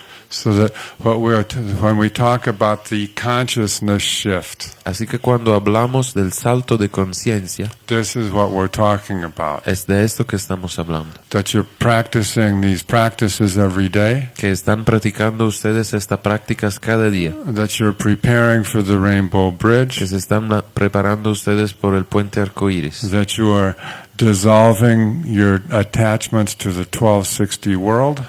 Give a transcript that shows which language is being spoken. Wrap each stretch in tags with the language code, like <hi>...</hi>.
<en>So that when we talk about the consciousness shift,</en> <es>Así que cuando hablamos del salto de conciencia,</es> <en>this is what we're talking about.</en> <es>es de esto que estamos hablando.</es> <en>That you're practicing these practices every day.</en> <es>Que están practicando ustedes estas prácticas cada día.</es> <en>That you're preparing for the Rainbow Bridge.</en> <es>Que se están preparando ustedes por el puente arcoíris.</es> <en>That you are dissolving your attachments to the 1260 world.</en>